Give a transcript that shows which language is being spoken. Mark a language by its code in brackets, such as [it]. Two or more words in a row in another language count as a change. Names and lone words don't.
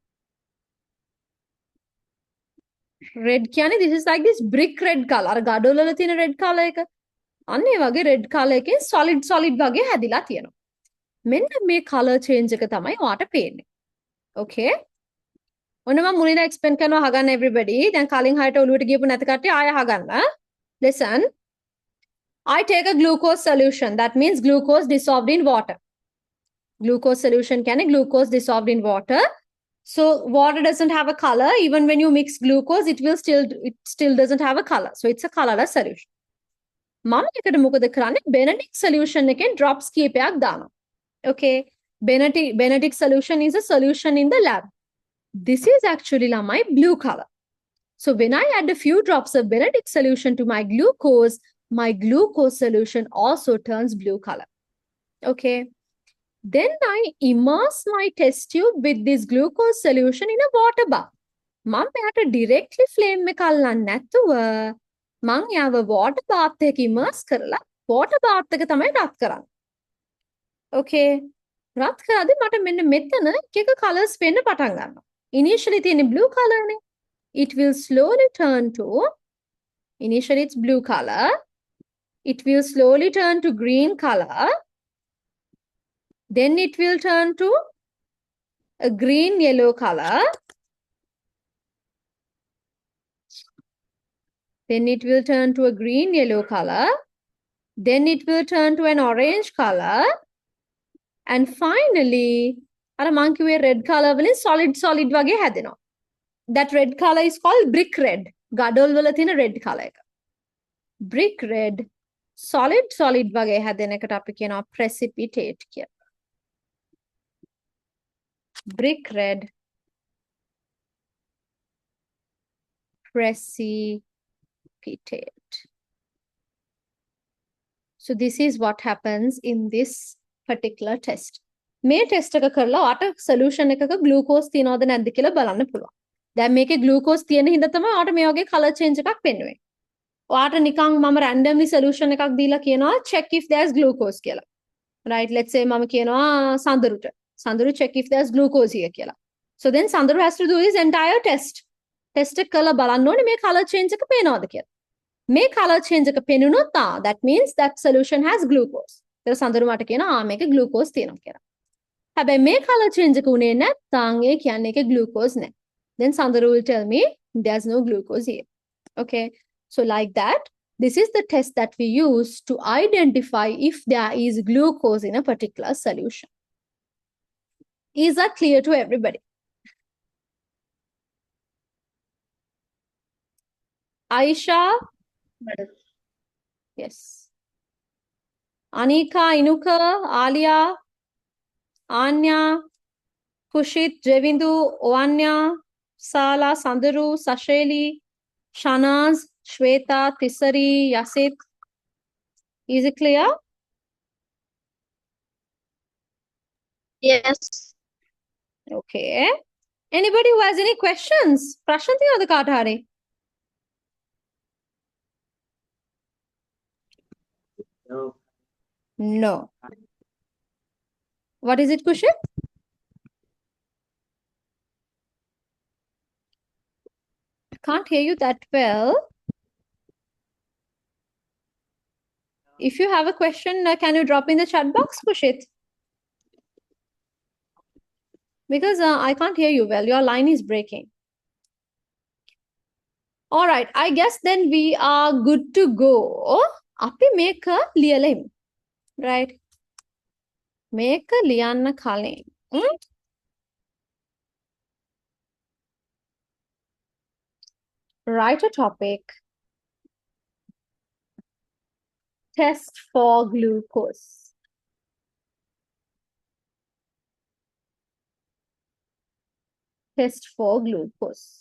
[en] Red කියන්නේ this is like this brick red color. [si] අර ගඩොල් වල තියෙන [en] red color [si] එක. අන්න ඒ වගේ [en] red color [si] එකෙන් solid වගේ හැදිලා තියෙනවා. මෙන්න මේ [en] color change [si] එක තමයි ඔයාට පේන්නේ. Okay? ඔන්න මම මුලින්ම explain කරනවා අහගන්න everybody. දැන් කලින් හරියට ඔළුවට ගියපු නැති කට්ටිය ආය අහගන්න. [en] Listen. I take a glucose solution. That means glucose dissolved in water. Glucose solution කියන්නේ glucose dissolved in water. So water doesn't have a color. Even when you mix glucose, it still doesn't have a color. So it's a colorless solution. [si] මම එකට මොකද කරන්නේ? Benedict solution එකෙන් drops කීපයක් දානවා. [en] Okay. Benedict solution is a solution in the lab. This is actually my blue color. So when I add a few drops of Benedict solution to my glucose solution also turns blue color. Okay. Then I immerse my test tube with this glucose solution in a water bath. [si] මම එයාට directly flame එක අල්ලන්නේ නැතුව මම යාව [en] water bath [si] එකක immerse කරලා [en] water bath [si] එක තමයි රත් කරන්නේ. Okay. රත් කරද්දී මට මෙන්න මෙතන එක colors පේන්න පටන් ගන්නවා. Initially තියෙන [en] blue color [si] නේ. [en] It will slowly turn to, initially it's blue color. It will slowly turn to green color. Then it will turn to a green-yellow color. Then it will turn to a green-yellow color. Then it will turn to an orange color. And finally, [si] අර මං කිව්වේ [en] red color [si] වලින් solid වගේ හැදෙනවා. [en] That red color is called brick red. [si] ගඩොල් වල තියෙන [en] red color [si] එක. [en] Brick red solid [si] වගේ හැදෙන එකට අපි කියනවා precipitate කියලා. [en] Brick red precipitate. So this is what happens in this particular test. [si] මේ ටෙස්ට් එක කරලා ඔයාට solution එකක glucose තියනවද නැද්ද කියලා බලන්න පුළුවන්. දැන් මේකේ glucose තියෙන හින්දා තමයි ඔයාට මේ වගේ [en] color change [si] එකක් පෙන්වන්නේ. ඔයාට නිකන් මම randomly solution එකක් දීලා කියනවා [en] check if there's glucose [si] කියලා. [en] Right, let's say [si] මම කියනවා සඳරුට. [en] සඳරු check if there's glucose here කියලා. So then Sandru has to do his entire test. [si] Test එක කරලා බලන්න ඕනේ මේ [en] color change [si] එක පේනවද කියලා. මේ color change එක පෙනුනොත් [en] that means that solution has glucose. [si] ඒක සඳරු මට කියනවා මේකේ glucose තියෙනවා කියලා. හැබැයි මේ [en] color change [si] එක උනේ නැත්නම් ඒ කියන්නේ ඒකේ glucose නැහැ. [en] Then Sandru will tell me there's no glucose here. Okay. So like that, this is the test that we use to identify if there is glucose in a particular solution. Is that clear to everybody? Aisha? Yes. Anika, Inuka, Alia, Anya, Kushit, Jevindu, Oanya, Sala, Sandaru, Sasheli, Shanaz, Shweta, Tisari, Yasit. Is it clear? Yes. Okay. Anybody who has any questions? [si] Prashant තියෙනවද කාට හරි? [en] No. What is it, Kushit? I can't hear you that well. If you have a question, can you drop in the chat box, Kushit? Because I can't hear you well. Your line is breaking. All right. I guess then we are good to go. [si] අපි මේක ලියලෙමු. Right? මේක ලියන්න කලින්. [en] Write a topic. Test for glucose. Test for glucose.